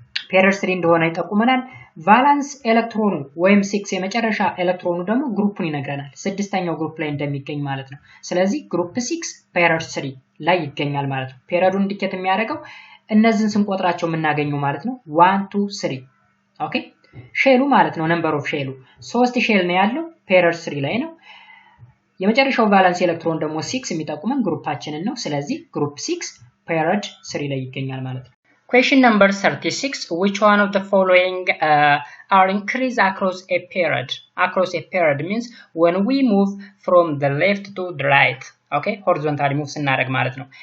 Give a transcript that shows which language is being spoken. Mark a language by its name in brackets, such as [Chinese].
[Amharic] ፔሪዮድ 3 እንደሆነ ይጠቁመናል ቫላንስ ኤሌክትሮኑ ወይም 6 የመጨረሻ ኤሌክትሮኑ ደግሞ ግሩፑን ይነግረናል ስድስተኛው ግሩፕ ላይ እንደሚገኝ ማለት ነው ስለዚህ ግሩፕ 6 ፔሪዮድ 3 ላይ ይገኛል ማለት ነው ፔሪዮዱን ኢንዲኬት የሚያደርገው እነዚህን ስንቆጥራቸው የምናገኘው ማለት ነው 1 2 3 ኦኬ ሼሉ ማለት ነው ነምበር ኦፍ ሼሉ 3 ሼል ነው ያለው ፔሪዮድ 3 ላይ ነው የመጨረሻው ቫላንስ ኤሌክትሮን ደግሞ 6 የሚጠቁመን ግሩፓችንን ነው ስለዚህ ግሩፕ 6 ፔሪዮድ 3 ላይ ይገኛል ማለት ነው [English] Question number 36. Which one of the following are increased across a period? Across a period means when we move from the left to the right. Okay, horizontally move [Amharic] ስናደርግ ማለት ነው.